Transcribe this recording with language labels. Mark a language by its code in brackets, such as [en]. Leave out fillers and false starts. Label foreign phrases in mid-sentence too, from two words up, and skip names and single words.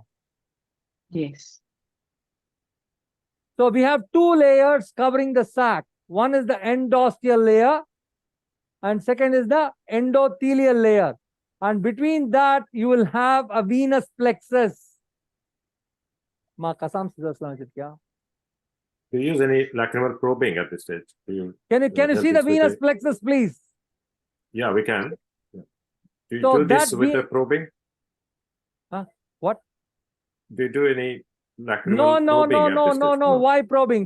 [en] Yes. So we have 2 layers covering the sac. One is the endosteal layer, and second is the endothelial layer. And between that, you will have a venous plexus. Ma kasam se daslam kya? Do you use any lacrimal probing at this stage? Can you help see the us with venous the- plexus, please? Yeah, we can. Yeah. Do you So do this that with we- the probing? What? Do you do any lacrimal No, no, probing no, at no, this no, stage? no. Why probing?